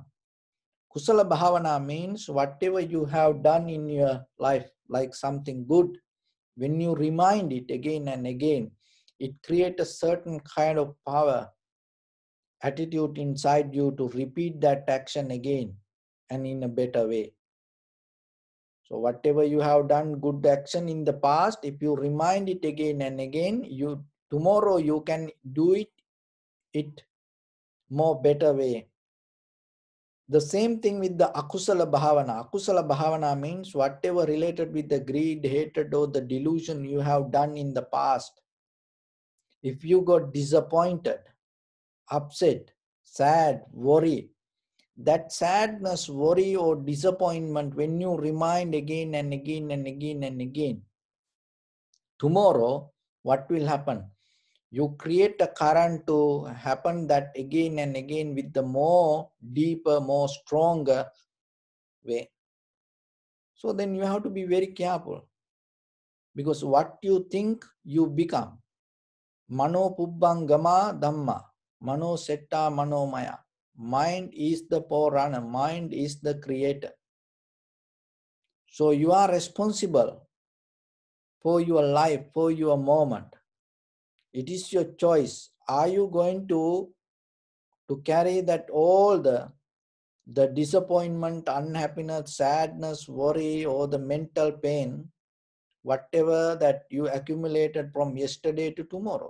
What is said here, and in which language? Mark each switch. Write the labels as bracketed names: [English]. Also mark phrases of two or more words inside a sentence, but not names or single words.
[Pali] Kusala Bhavana [English] means whatever you have done in your life, like something good, when you remind it again and again, it creates a certain kind of power, attitude inside you to repeat that action again and in a better way. So whatever you have done good action in the past, if you remind it again and again, tomorrow you can do it more better way. The same thing with the [Pali] akusala bhavana. Akusala bhavana [English] means whatever related with the greed, hatred, or the delusion you have done in the past. If you got disappointed, upset, sad, worry, that sadness, worry, or disappointment, when you remind again and again and again and again, tomorrow, what will happen? You create a current to happen that again and again with the more deeper, more stronger way. So then you have to be very careful, because what you think, you become. [Pali] Mano pubbangama dhamma, mano setta manomaya. [English] Mind is the forerunner, mind is the creator. So you are responsible for your life, for your moment. It is your choice. Are you going to carry that all the disappointment, unhappiness, sadness, worry, or the mental pain, whatever that you accumulated from yesterday to tomorrow?